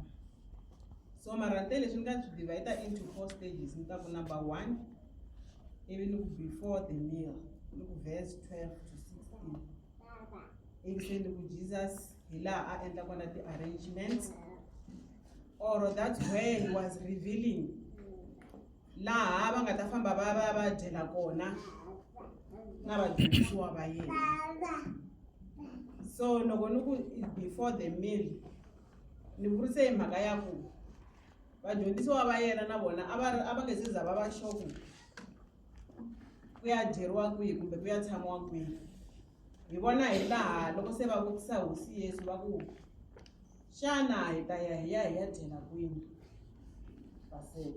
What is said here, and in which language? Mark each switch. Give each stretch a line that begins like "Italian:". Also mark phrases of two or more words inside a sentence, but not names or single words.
Tsonga: So mara leswi ni nga swi
English: divide into 4 stages.
Tsonga: Ni ta ku number 1, ivi ni ku
English: before the meal,
Tsonga: ni ku
English: verse 12 to 16.
Tsonga: Ivi se ni ku Jesus hi laha a endla kona ti-arrangements,
English: or that's where he was revealing
Tsonga: laha va nga ta famba va dyela kona na vadyondzisiwa va yena. So loko ni ku
English: before the meal,
Tsonga: ni vurise hi mhaka ya ku vadyondzisiwa va yena na vona a va nge se za va sure ku ya dyeriwa kwihi kumbe ku ya tshamiwa kwihi. Hi vona hi laha loko se va vutisa hosi Yesu va ku xana hi ta ya dyela kwini Paseka.